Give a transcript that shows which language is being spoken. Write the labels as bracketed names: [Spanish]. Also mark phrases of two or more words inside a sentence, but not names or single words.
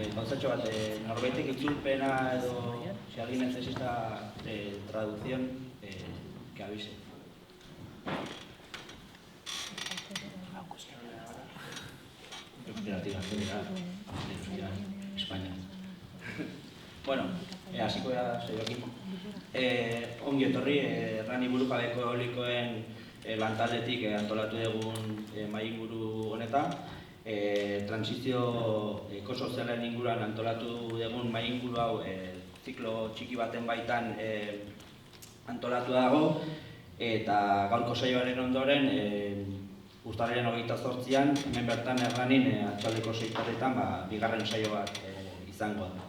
[Basque] gauzatxo bat, norbaitek itzulpena edo [Spanish] si alguien necesita traducción, que avise. [Basque] España. Bueno, hasiko da saioekin. Ongi etorri, Errani burujabeko eolikoen lantaldetik antolatu dugun mahai-inguru honetan. Transizio ekosozialen inguruan antolatu dugun mahai-inguru hau ziklo txiki baten baitan antolatu dago, eta gaurko saioaren ondoren urtarrilaren 28an hemen bertan Erranin atxaldeko 6:00 bigarren saio bat izango da.